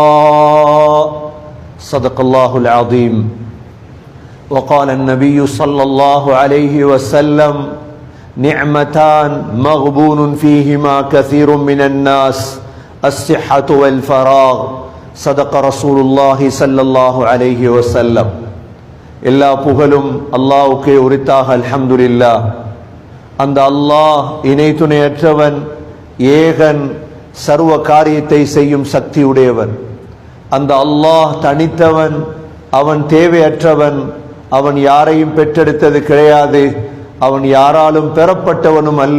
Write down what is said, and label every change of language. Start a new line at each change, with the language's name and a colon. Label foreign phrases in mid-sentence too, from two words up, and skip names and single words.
Arabic: صدق الله العظيم وقال النبي صلى الله عليه وسلم نعمتان مغبون فيهما كثير من الناس الصحة والفراغ صدق رسول الله صلى الله عليه وسلم
Tamil: எல்லா புகழும் அல்லாஹ்வுக்கே உரித்தாக அல்ஹம்துலில்லாஹ். அந்த அல்லாஹ் இணை துணையற்றவன், ஏகன், சர்வ காரியத்தை செய்யும் சக்தி உடையவன். அந்த அல்லாஹ் தனித்தவன், அவன் தேவையற்றவன், அவன் யாரையும் பெற்றெடுத்தது கிடையாது, அவன் யாராலும் பெறப்பட்டவனும் அல்ல.